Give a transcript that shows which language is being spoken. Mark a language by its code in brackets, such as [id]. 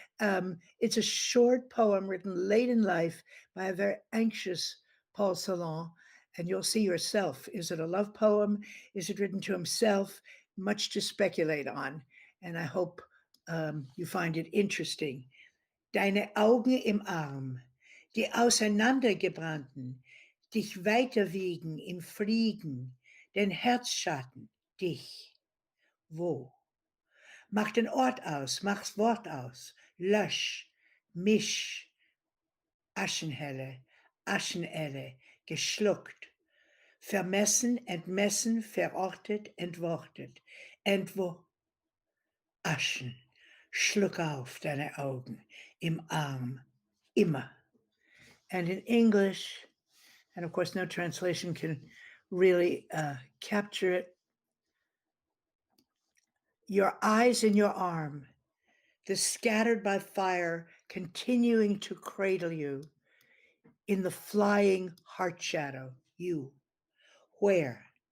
[en] It's a short poem written late in life by a very anxious Paul Celan, and you'll see yourself. Is it a love poem? Is it written to himself? Much to speculate on, and I hope you find it interesting. [de] Deine Augen im Arm, die auseinandergebrannten, dich weiterwiegen im Fliegen, den Herzschatten, dich. Wo? Mach den Ort aus, mach's Wort aus, lösch, misch, Aschenhelle, Aschenelle, geschluckt, Vermessen, entmessen, verortet, entwortet. Aschen. Schluck auf deine Augen. Im Arm. Immer. [en] And in English, and of course no translation can really capture it, your eyes in your arm, the scattered by fire, continuing to cradle you in the flying heart shadow, you. Where?